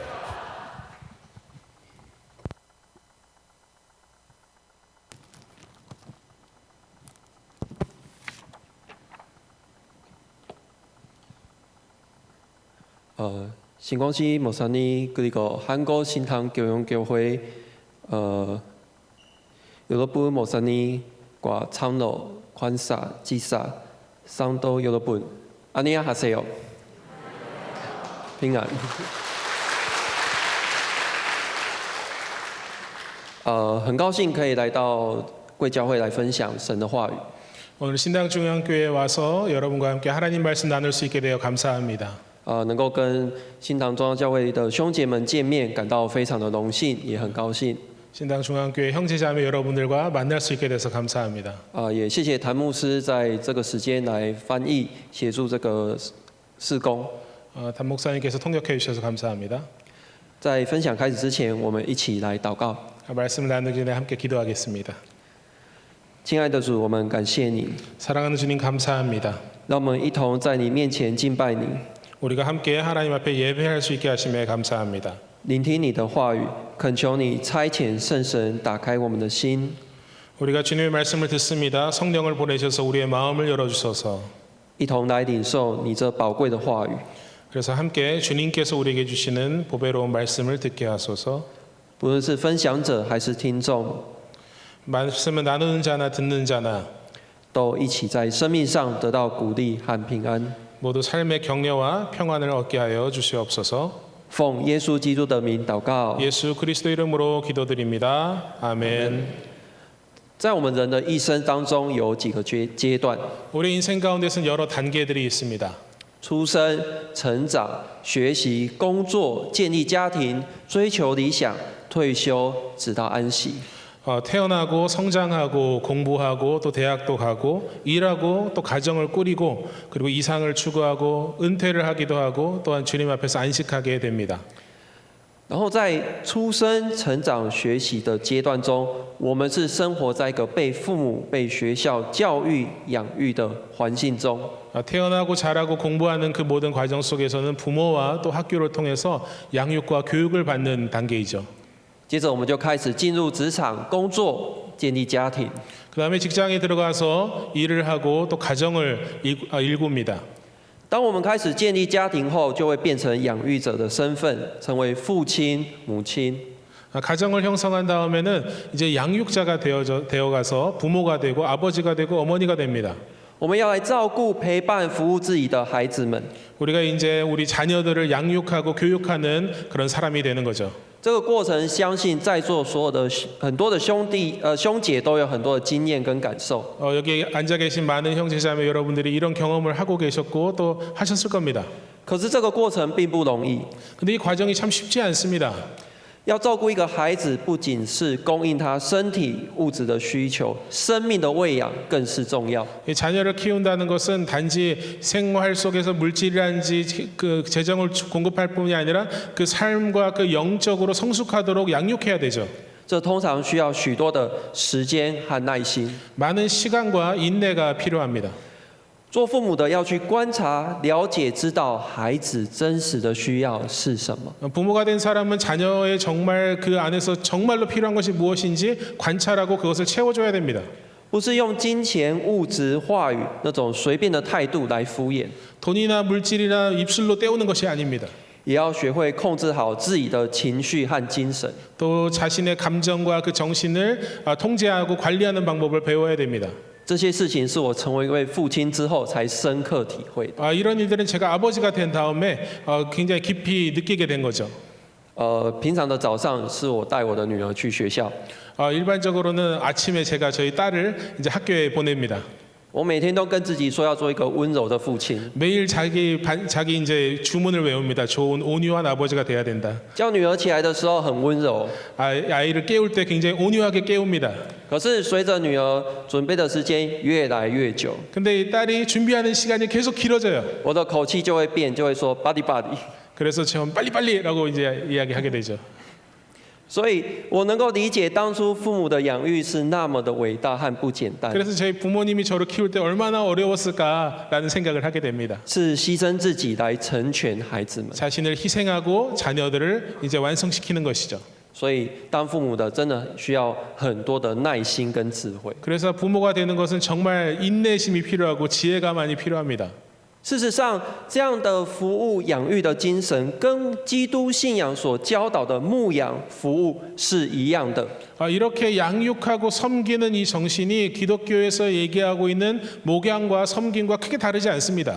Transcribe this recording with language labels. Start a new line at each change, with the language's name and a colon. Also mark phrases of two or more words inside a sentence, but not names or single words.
Korean: 신광식 목사님 그리고 한국신앙교연교회 여러분 목사님과 장로, 권사, 지사, 성도 여러분 안녕하세요.
Chinese: 平安。很高兴可以来到贵教会来分享神的话语。
Korean: 오늘 신당중앙교회에 와서 여러분과 함께 하나님 말씀 나눌 수 있게 되어 감사합니다.
Chinese: 能够跟新堂中央教会的兄姐们见面，感到非常的荣幸，也很高兴。
Korean: 신당중앙교회 형제자매 여러분들과 만날 수 있게 돼서 감사합니다.
Chinese: 也谢谢谭牧师在这个时间来翻译，协助这个事工。
Korean: 담 목사님께서 통역해 주셔서 감사합니다.
Chinese: 在分享开始之前，我们一起来祷告。
Korean: 말씀을 나누기 전에 함께 기도하겠습니다.
Chinese: 亲爱的主，我们感谢你，
Korean: 사랑하는 주님 감사합니다.
Chinese: 让我们一同在你面前敬拜你，
Korean: 우리가 함께 하나님 앞에 예배할 수 있게 하심에 감사합니다.
Chinese: 聆听你的话语，恳求你差遣圣神打开我们的心，
Korean: 우리가 주님의 말씀을 듣습니다. 성령을 보내셔서 우리의 마음을 열어주소서.
Chinese: 一同来领受你这宝贵的话语。
Korean: 그래서 함께 주님께서 우리에게 주시는 보배로운 말씀을 듣게 하소서.
Chinese: 不论是分享者还是听众，
Korean: 말씀을 나누는 자나 듣는 자나
Chinese: 都一起在生命上得到鼓励和平安。
Korean: 모두 삶의 격려와 평안을 얻게 하여 주시옵소서.
Chinese: 奉耶稣基督的名祷告。
Korean: 예수 그리스도 이름으로 기도드립니다. 아멘.
Chinese: 在我们人的一生当中，有几个阶段：
Korean: 우리 인생 가운데서는 여러 단계들이 있습니다.
Chinese: 出生、成长、学习、工作、建立家庭、追求理想、退休，直到安息。
Korean: 태어나고 성장하고 공부하고 또 대학도 가고 일하고 또 가정을 꾸리고 그리고 이상을 추구하고 은퇴를 하기도 하고 또한 주님 앞에서 안식하게 됩니다.
Chinese: 然后在出生、成长、学习的阶段中，我们是生活在一个被父母、被学校教育、养育的环境中。
Korean: 태어나고 자라고 공부하는 그 모든 과정 속에서는 부모와 또 학교를 통해서 양육과 교육을 받는 단계이죠.
Chinese: 接着我们就开始进入职场工作，建立家庭。
Korean: 그 다음에 직장에 들어가서 일을 하고 또 가정을 일굽니다.
Chinese: 当我们开始建立家庭后，就会变成养育者的身份，成为父亲、母亲。
Korean: 가정을 형성한 다음에는 이제 양육자가 되어가서 부모가 되고 아버지가 되고 어머니가 됩니다.
Chinese: 我们要来照顾、陪伴、服务自己的孩子们。
Korean: 우리가 이제 우리 자녀들을 양육하고 교육하는 그런 사람이 되는 거죠.
Chinese: 这个过程，相信在座所有的很多的兄姐都有很多的经验跟感受。
Korean: 여기 앉아 계신 많은 형제자매 여러분들이 이런 경험을 하고 계셨고 또 하셨을 겁니다.
Chinese: 可是这个过程并不容易。
Korean: 근데 이 과정이 참 쉽지 않습니다.
Chinese: 要照顾一个孩子，不仅是供应他身体物质的需求，生命的喂养更是重要。
Korean: 이 자녀를 키운다는 것은 단지 생활 속에서 물질이란지 그 재정을 공급할 뿐이 아니라 그 삶과 그 영적으로 성숙하도록 양육해야 되죠.
Chinese: 这通常需要许多的时间和耐心。
Korean: 많은 시간과 인내가 필요합니다.
Chinese: 做父母的要去观察、了解、知道孩子真实的需要是什么。
Korean: 부모가 된 사람은 자녀의 정말 그 안에서 정말로 필요한 것이 무엇인지 관찰하고 그것을 채워줘야 됩니다.
Chinese: 不是用金钱、物质、话语那种随便的态度来敷衍，
Korean: 돈이나 물질이나 입술로 때우는 것이 아닙니다.
Chinese: 也要学会控制好自己的情绪和精神。
Korean: 또 자신의 감정과 그 정신을 통제하고 관리하는 방법을 배워야 됩니다.
Chinese: 这些事情是我成为一位父亲之后才深刻体会的。
Korean: 이런 일들은 제가 아버지가 된 다음에 굉장히 깊이 느끼게 된 거죠.
Chinese: 平常的早上是我带我的女儿去学校，
Korean: 일반적으로는 아침에 제가 저희 딸을 이제 학교에 보냅니다.
Chinese: 我每天都跟自己说要做一个温柔的父亲，
Korean: 매일 자기 이제 주문을 외웁니다. 좋은 온유한 아버지가 돼야 된다.
Chinese: 叫女儿起来的时候很温柔，
Korean: 아이를 깨울 때 굉장히 온유하게 깨웁니다.
Chinese: 可是随着女儿准备的时间越来越久，
Korean: 근데 이 딸이 준비하는 시간이 계속 길어져요.
Chinese: 我的口气就会变，就会说 body body。
Korean: 그래서 전 빨리빨리라고 이제 이야기하게 되죠.
Chinese: 所以我能够理解当初父母的养育是那么的伟大和不简单，
Korean: 그래서 저희 부모님이 저를 키울 때 얼마나 어려웠을까라는 생각을 하게 됩니다.
Chinese: 是牺牲自己来成全孩子们。
Korean: 자신을 희생하고 자녀들을 이제 완성시키는 것이죠.
Chinese: 所以当父母的真的需要很多的耐心跟智慧。
Korean: 그래서 부모가 되는 것은 정말 인내심이 필요하고 지혜가 많이 필요합니다.
Chinese: 事实上，这样的服务养育的精神，跟基督信仰所教导的牧养服务是一样的。
Korean: 이렇게 양육하고 섬기는 이 정신이 기독교에서 얘기하고 있는 목양과 섬김과 크게 다르지 않습니다.